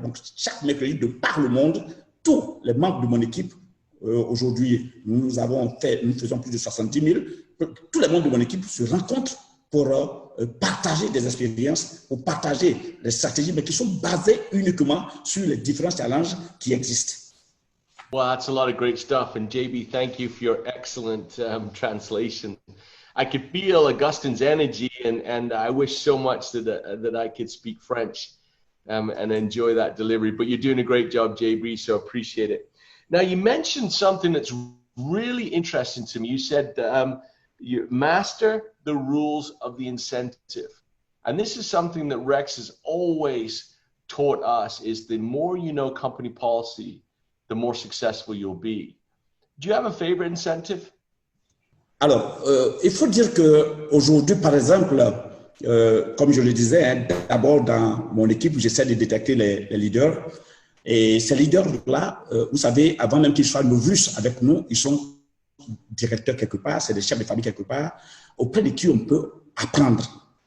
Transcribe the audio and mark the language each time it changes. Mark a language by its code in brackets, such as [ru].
[fr] Donc, chaque mercredi de par le monde, tous les membres de mon équipe, aujourd'hui, nous faisons plus de 70 000, tous les membres de mon équipe se rencontrent pour partager des expériences, pour partager des stratégies, mais qui sont basées uniquement sur les différents challenges qui existent. [en] Well, that's a lot of great stuff. And JB, thank you for your excellent translation. I could feel Augustine's energy, and I wish so much that I could speak French and enjoy that delivery. But you're doing a great job, JB, so appreciate it. Now, you mentioned something that's really interesting to me. You said you master the rules of the incentive. And this is something that Rex has always taught us, is the more you know company policy, the more successful you'll be. Do you have a favorite incentive? [fr] Alors, il faut dire qu'aujourd'hui, par exemple, comme je le disais, hein, d'abord dans mon équipe, j'essaie de détecter les leaders. Et ces leaders-là, vous savez, avant même qu'ils soient novices avec nous, ils sont directeurs quelque part, c'est des chefs de famille quelque part, auprès de qui on peut apprendre.